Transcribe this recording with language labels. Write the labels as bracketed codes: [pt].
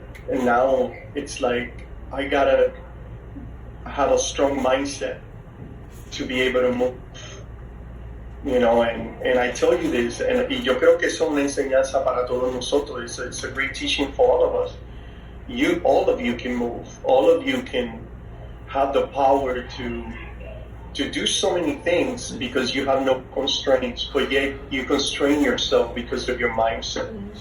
[en] And now it's like I gotta have a strong mindset to be able to move. And I tell you this, and [es] yo creo que es una enseñanza para todos nosotros. [en] It's a great teaching for all of us. All of you can move. All of you can have the power to do so many things because you have no constraints, but yet you constrain yourself because of your mindset.